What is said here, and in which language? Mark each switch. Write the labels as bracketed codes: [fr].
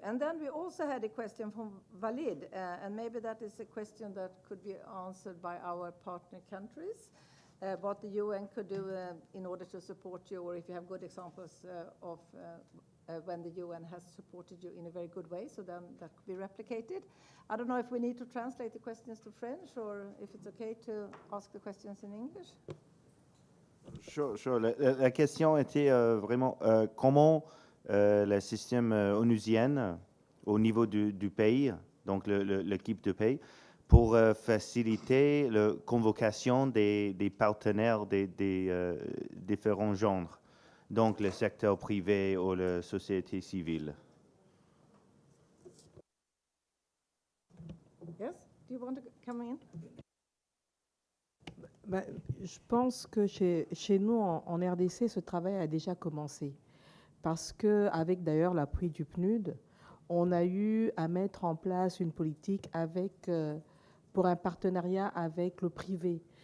[en] And then we also had a question from Walid, and maybe that is a question that could be answered by our partner countries, what the UN could do in order to support you, or if you have good examples of when the UN has supported you in a very good way, so then that could be replicated. I don't know if we need to translate the questions to French, or if it's okay to ask the questions in English. Sure. [fr] La question était vraiment comment le système onusien au niveau du pays, donc l'équipe de pays, pour faciliter la convocation des partenaires des différents genres, donc le secteur privé ou la société civile. [en] Yes, do you want to come in? [fr] Je pense que chez nous, en RDC, ce travail a déjà commencé. Parce qu'avec d'ailleurs l'appui du PNUD, on a eu à mettre en place une politique pour un partenariat avec le privé.